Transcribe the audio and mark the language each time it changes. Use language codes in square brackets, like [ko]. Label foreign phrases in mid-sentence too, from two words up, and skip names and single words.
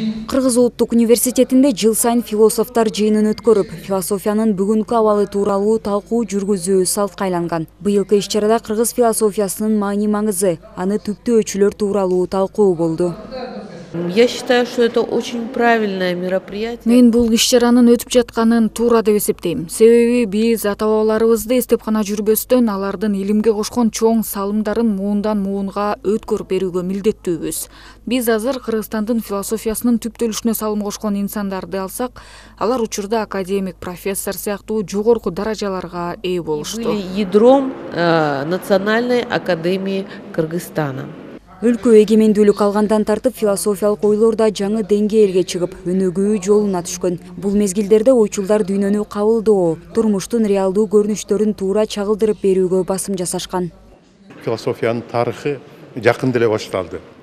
[ky] Кыргыз Улуттук университетинде жыл сайын философтор жыйынын өткөрүп, философиянын бүгүнкү абалы тууралуу талкуу жүргүзүү салтка айланган. Быйылкы иш-чарада кыргыз философиясынын маани-маңызы, аны түптүү өчүлөр тууралуу талкуу болду. [ru] Я считаю, что это очень правильное мероприятие. [ky] Мен бул иш-чаранын өтүп жатканын туура деп эсептейм. Себеби биз ата-бабаларыбызды эстеп гана жүрбөстөн, алардын илимге кошкон чоң салымдарын муундан муунга өткөрүп берүүгө милдеттүүбүз. Биз азыр Кыргызстандын философиясынын түптөлүшүнө салым кошкон инсандарды алсак, алар учурда академик, профессор сыяктуу жогорку даражаларга ээ болушту. [ru] Были ядром Национальной академии Кыргызстана. [ky] Өлкө эгемендүүлүк алгандан тартып философиялык ойлор да жаңы деңгээлге чыгып, өнүгүү жолуна түшкөн. Бул мезгилдерде ойчулдар дүйнөнү кабылдоо, турмуштун реалдуу көрүнүштөрүн туура чагылдырып берүүгө басым жасашкан. Философиянын тарыхы жакын деле башталды.